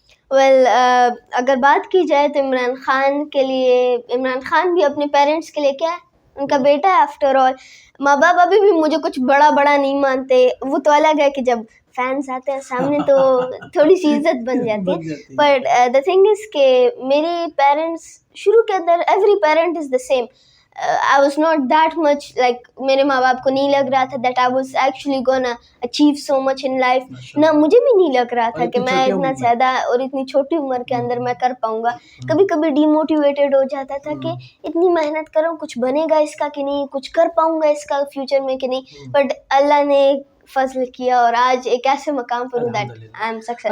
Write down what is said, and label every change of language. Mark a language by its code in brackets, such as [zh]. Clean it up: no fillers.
[ur] Well اگر بات کی جائے تو عمران خان کے لیے، عمران خان بھی اپنے پیرنٹس کے لیے کیا ہے، ان کا بیٹا ہے [en] After all. [ur] ماں باپ ابھی بھی مجھے کچھ بڑا نہیں مانتے. وہ تو الگ ہے کہ جب فینس آتے ہیں سامنے تو تھوڑی سی عزت بن جاتی ہے. [en] but the thing is [ur] کہ میرے پیرنٹس شروع کے اندر [en] Every parent is the same. I was not that much like [ur] میرے ماں باپ کو نہیں لگ رہا تھا [en] that I was actually gonna achieve so much in life. [ur] نہ مجھے بھی نہیں لگ رہا تھا کہ میں اتنا زیادہ اور اتنی چھوٹی عمر کے اندر میں کر پاؤں گا. کبھی کبھی ڈی موٹیویٹیڈ ہو جاتا تھا کہ اتنی محنت کروں، کچھ بنے گا اس کا کہ نہیں، کچھ کر پاؤں گا اس کا فیوچر میں کہ نہیں. بٹ اللہ نے فضل کیا اور آج ایک ایسے مقام پر ہوں [en] that I am successful.